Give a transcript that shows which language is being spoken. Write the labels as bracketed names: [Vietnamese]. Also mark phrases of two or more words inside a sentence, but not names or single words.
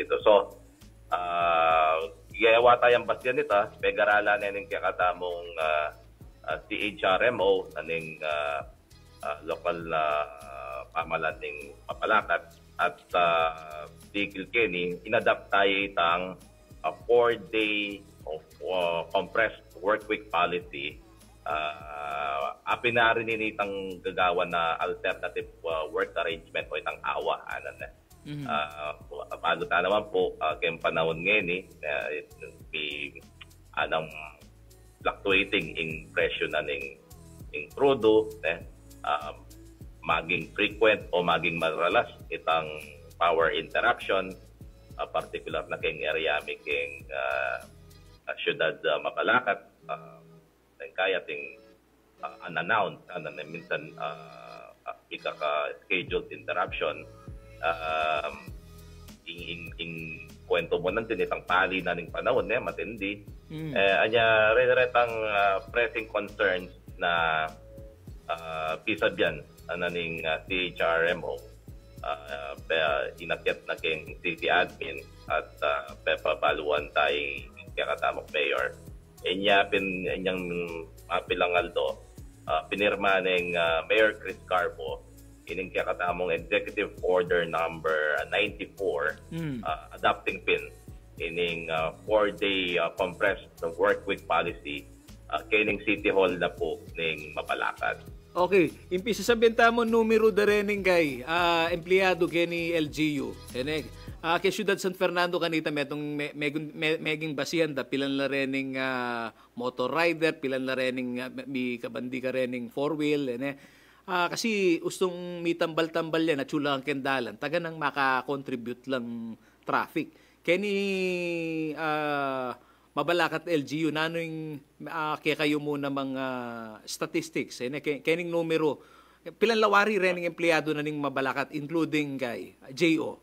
[Pampanga] So, gawa tayong basyan nito, pegarala na ng kaya katamong CHRMO na ng local pamalan ng Mapalacat at Tigil Kenny, inadapt tayo itang [English] 4-day of compressed work week policy. [Pampanga] Apinarin itang gagawa na [English] alternative work arrangement [Pampanga] o itang AWA. Paano ta naman po, kayong panahon ngayon may anong fluctuating in presyo na ng crudo, maging frequent o maging maralas itang [English] power interruption, [Pampanga] particular na keng area making syudad Mapalacat, kaya ting unannounced, minsan ikaka- [English] scheduled interruption. [Pampanga] In kwento mo nandiyan itang pali na ng panahon, matindi. Anya, retang [English] pressing concerns [Pampanga] na pisad yan ananing CHRMO inakyat na keng [English] city admin [Pampanga] at papabaluan tayo kaya katamok mayor. Inyang mapilang aldo pinirma ng Mayor Chris Carbo ining kaya katamong [English] Executive Order number 94 adopting PIN [Pampanga] ining [English] 4-day compressed work week policy [Pampanga] kining City Hall na po ng Mapalacat. Okay, impisa sabihin mo numero da rening kay empleyado kay ni LGU. Kay Ciudad San Fernando kanita metong meging basihan da pilan la rening [English] motor rider, [Pampanga] pilan la rening mi kabandi ka rening [English] four wheel [Pampanga] kasi ustong mi tambal-tambal yan at chula ang kendalan. Taga nang maka-contribute lang traffic. Kay ni Mabalacat LGU, nano'y kaya kayo muna mga statistics, kaya ning numero, pilang lawari rin ng empleyado na ning Mabalacat, including kay J.O.